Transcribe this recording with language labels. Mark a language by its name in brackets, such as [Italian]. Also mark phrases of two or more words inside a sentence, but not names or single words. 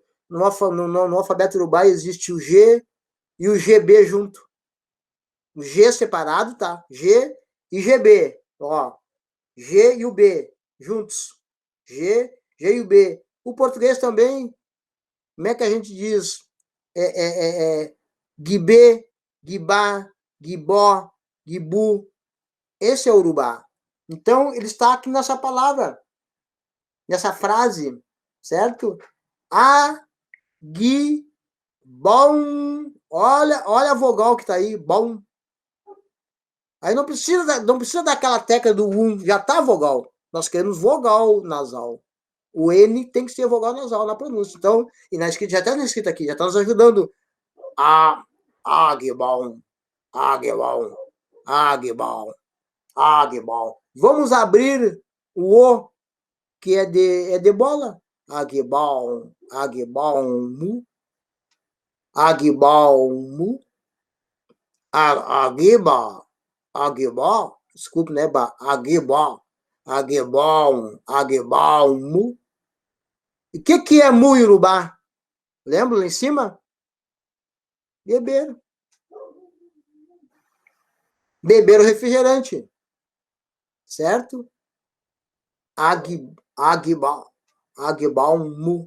[Portuguese] No alfabeto urubá existe o G e o GB junto. O G separado, tá? G e GB. Ó, G e o B juntos. G e o B. O português também, como é que a gente diz? Guibê, guibá, guibó, guibu. Esse é o urubá. Então, ele está aqui nessa palavra, nessa frase, certo? A, gui, bom. Olha a vogal que está aí, bom. Aí não precisa daquela tecla do já está vogal. Nós queremos vogal nasal. O N tem que ser vogal nasal na pronúncia. Então, e na escrita, já está na escrita aqui, já está nos ajudando. [Yoruba] Agbon, agbon, agbon, agbon. [Portuguese] Vamos abrir o O, que é de bola. [Yoruba] Agbon, agbon, mu. Agbon, mu. Agba, agba. [Portuguese] Desculpe, né, [Yoruba] ba? Agba, agbon, agbon, mu. [Portuguese] E o que é mu, Urubá? Lembra lá em cima? Beber. Beber o refrigerante. Certo? Agbalmu.